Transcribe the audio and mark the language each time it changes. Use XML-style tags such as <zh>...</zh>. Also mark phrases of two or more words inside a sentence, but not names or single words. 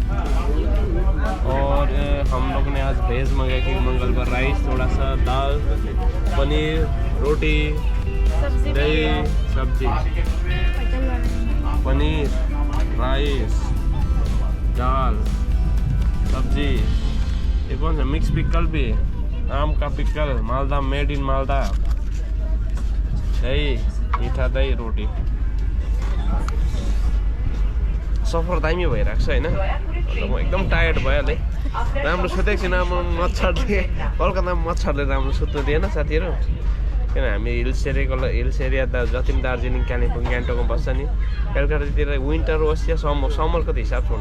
<hi>और हम लोग ने आज वेज मंगाया कि मंगलवार राइस, थोड़ा सा दाल, पनीर, रोटी, दही, सब्जी, पनीर, राइस, दाल, सब्जी। ये कौन सा</hi> <en>mix pickle</en> <hi>भी, आम का पिकल, मालदा,</hi> <en>made in</en> <hi>मालदा, दही, मीठा दही, रोटी।</hi> <ne>सफर दामी भइरहेको छ हैन। म एकदम टायर्ड भइहालेँ। राम्रो सुतेको छैन। म मच्छरले कलकत्तामा मच्छरले राम्रो सुत्नु दिएन साथीहरू। किन हामी</ne> <en>hills area</en> <ne>जति पनि दार्जिलिङ, कालिम्पोङ, गान्तोकमा बस्छ नि, कलकत्तातिर विन्टर होस् या समरको त हिसाब छ।</ne>